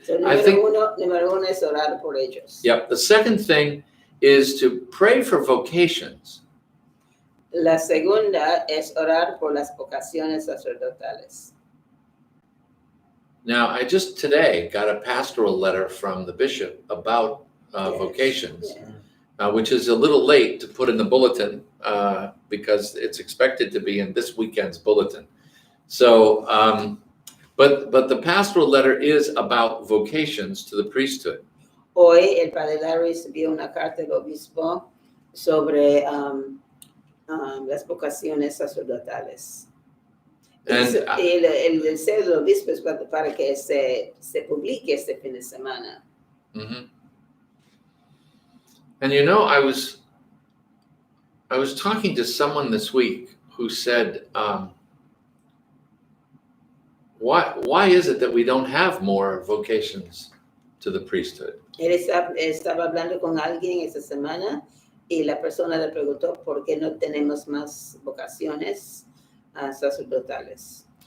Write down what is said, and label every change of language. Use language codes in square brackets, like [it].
[es] So, número uno es orar por ellos. [en] Yep. The second thing is to pray for vocations. [es] La segunda es orar por las vocaciones sacerdotales. [en] Now, I just today got a pastoral letter from the bishop about vocations, which is a little late to put in the bulletin because it's expected to be in this weekend's bulletin. So, but the pastoral letter is about vocations to the priesthood. [es] Hoy el padre Larry recibió una carta del obispo sobre las vocaciones sacerdotales. [en] And [es] El deseo del obispo es para que se publique este fin de semana. mhm. [en] And you know, I was talking to someone this week who said, why is it that we don't have more vocations to the priesthood? [es] Él estaba hablando con alguien esta semana y la persona le preguntó por qué no tenemos más vocaciones sacerdotales.